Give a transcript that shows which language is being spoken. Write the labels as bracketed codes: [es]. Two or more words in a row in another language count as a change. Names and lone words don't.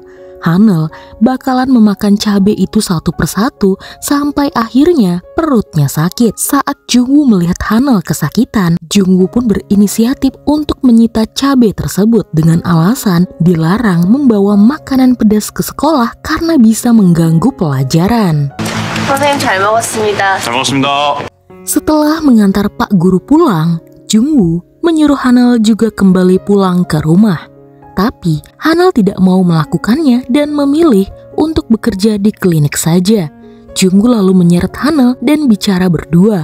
[id] Hanel bakalan memakan cabai itu satu persatu sampai akhirnya perutnya sakit. Saat Jungwoo melihat Hanel kesakitan, Jungwoo pun berinisiatif untuk menyita cabai tersebut dengan alasan dilarang membawa makanan pedas ke sekolah karena bisa mengganggu pelajaran. [ko] 선생님 잘 먹었습니다. 잘 먹었습니다. [id] Setelah mengantar Pak Guru pulang, Jungwoo menyuruh Hanel juga kembali pulang ke rumah. Tapi Hanel tidak mau melakukannya dan memilih untuk bekerja di klinik saja. Jungwoo lalu menyeret Hanel dan bicara berdua.